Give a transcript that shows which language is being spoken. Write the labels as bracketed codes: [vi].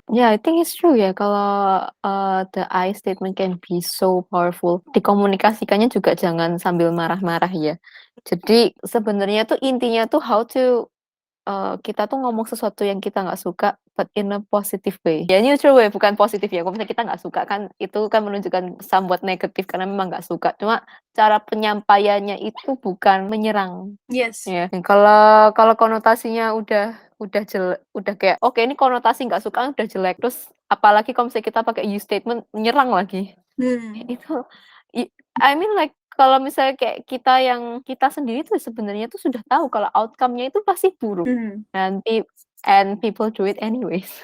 [en] Yeah, I think it's true [id] ya, kalau [en] the I statement can be so powerful. [id] Dikomunikasikannya juga jangan sambil marah-marah ya. Jadi sebenarnya tuh intinya tuh [en] how to [id] kita tuh ngomong sesuatu yang kita nggak suka, [en] but in a positive way. [id] Ya neutral way, bukan positif ya. Kalau misalnya kita nggak suka kan, itu kan menunjukkan somewhat negatif karena memang nggak suka. Cuma cara penyampaiannya itu bukan menyerang. [en] Yes. [id] Ya, kalau konotasinya udah jelek, udah kayak oke, ini konotasi nggak suka udah jelek. Terus apalagi kalau misalnya kita pakai you statement menyerang lagi. Itu [en] I mean like, [id] kalau misalnya kayak kita sendiri tuh sebenarnya tuh sudah tahu kalau outcome-nya itu pasti buruk. Nanti [en] and people do it anyways.